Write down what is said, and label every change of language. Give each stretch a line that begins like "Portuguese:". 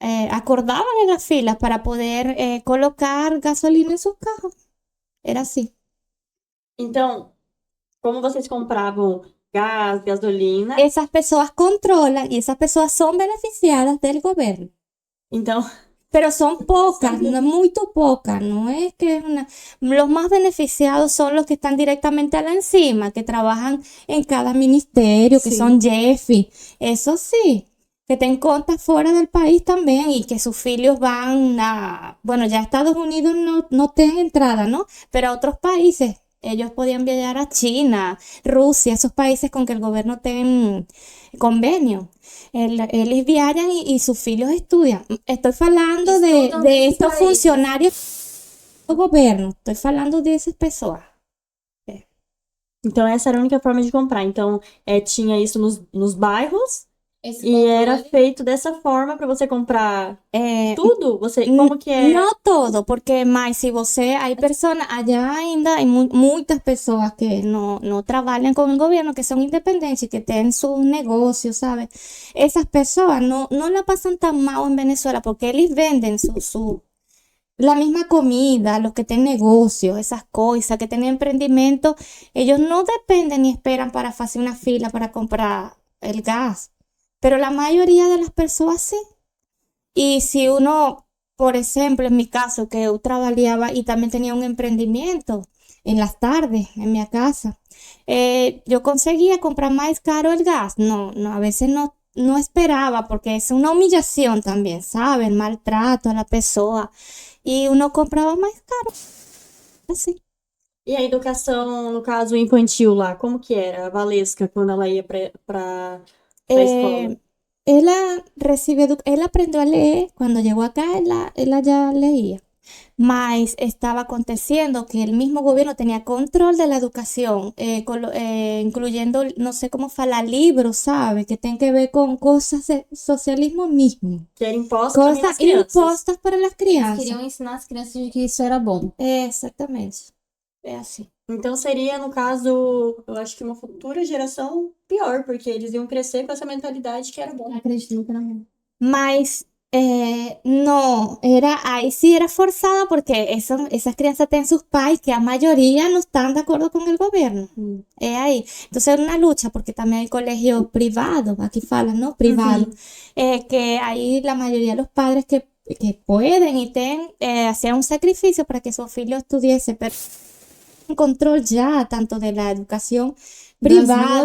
Portuguese: Acordavam em la fila para poder colocar gasolina em seu carro. Era assim. Então, como vocês compravam gás, gasolina, Essas pessoas controlam e essas pessoas são beneficiadas do governo. então,
Spanish: Pero son pocas, no es muy pocas, no es que es una... Los más beneficiados son los que están directamente a la encima, que trabajan en cada ministerio, que Sí. son jefes, eso sí, que tienen cuentas fuera del país también y que sus hijos van a... Bueno, ya Estados Unidos no tienen entrada, ¿no? Pero a otros países, ellos podían viajar a China, Rusia, esos países con que el gobierno tiene convenio. Eles viajan y sus hijos estudian. Estoy falando de estos funcionarios
Portuguese: do governo. Estoy falando dessas pessoas. então essa era a única forma de comprar. Então, tinha isso nos bairros Esse e era controle- feito dessa forma para você comprar tudo? Como que é? Não todo, porque mais se você...
Spanish: Hay personas,
Portuguese: allá ainda hay muitas pessoas que no trabalham com o governo, que são independentes, que têm sus negócios, ¿sabes? Essas pessoas
Spanish: no la pasan tan mal en Venezuela porque eles venden la misma comida, los que tienen negocios, esas cosas, que tienen emprendimiento, ellos no dependen ni esperan para hacer una fila para comprar el gas. Pero la mayoría de las personas sí. Y si uno, por ejemplo, en mi caso, que yo trabajaba y también tenía un emprendimiento en las tardes en mi casa, yo conseguía comprar más caro el gas. No, a veces no esperaba porque es una humillación también, ¿sabes? El maltrato a la persona.
Portuguese: E uno comprava mais caro, assim. E a educação, no caso, infantil lá, como que era? A Valesca, quando ela ia pra escola? Ela recibe ela aprendeu a ler, quando chegou acá, ela já leía.
Spanish: Mas estaba aconteciendo que el mismo gobierno tenía control de la educación, incluyendo, no sé cómo falar, libros, ¿sabe? Que tienen que ver con cosas de socialismo mismo.
Portuguese: Que era imposto também nas
Spanish: Cosas
Portuguese: crianças.
Spanish: impostas para las crianças.
Portuguese: Queriam ensinar as crianças de que isso era bom. Exatamente. É assim. Então seria, no caso, eu acho que uma futura geração pior, porque eles iam crescer com essa mentalidade que era bom. Acredito que era bom.
Spanish: Mas no, ahí sí era forzada porque esas crianças tienen sus pais que a mayoría no están de acuerdo con el gobierno. Es ahí. Entonces era una lucha porque también hay colegios privados, aquí falan, ¿no? Privados. Que ahí la mayoría de los padres que pueden y hacían un sacrificio para que su hijo estudiese, pero un control ya tanto de la educación privada,